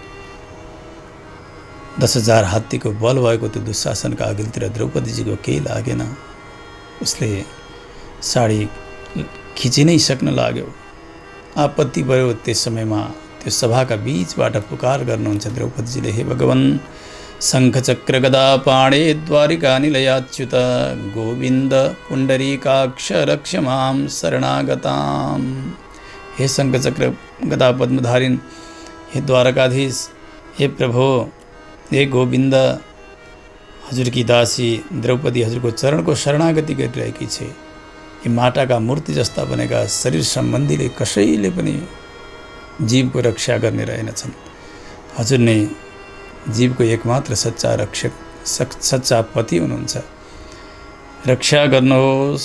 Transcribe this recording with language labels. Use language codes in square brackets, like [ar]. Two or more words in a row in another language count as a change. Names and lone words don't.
[ne] 10,000 हात्तीको बल भएको त्यो दुशासनका अघिल्तिर द्रौपदीजीको केही लागेन। उसले साडी खिचि नै सक्न लाग्यो। आपत्ति भयो। त्यस समयमा त्यो सभाका बीचबाट पुकार गर्नुहुन्छ द्रौपदीजीले, हे भगवान्, [sa] शङ्ख चक्र गदा पाणे द्वारिका निलयाच्युत गोविन्द पुण्डरीकाक्ष रक्ष मां शरणागताम्। [ne] हे शङ्ख चक्र गदा पद्मधारिन, हे द्वारकाधीश, हे प्रभो, हे गोविन्द, हजुरकी दासी द्रौपदी हजुरको चरणको शरणागति गरिरहेकी छे। यी माटाका मूर्ति जस्ता बनेका शरीर सम्बन्धीले कसैले पनि जीवको रक्षा गर्ने रहेनछन्। हजुर नै जीवको एकमात्र सच्चा रक्षक, सच्चा पति हुनुहुन्छ। रक्षा गर्नुहोस्।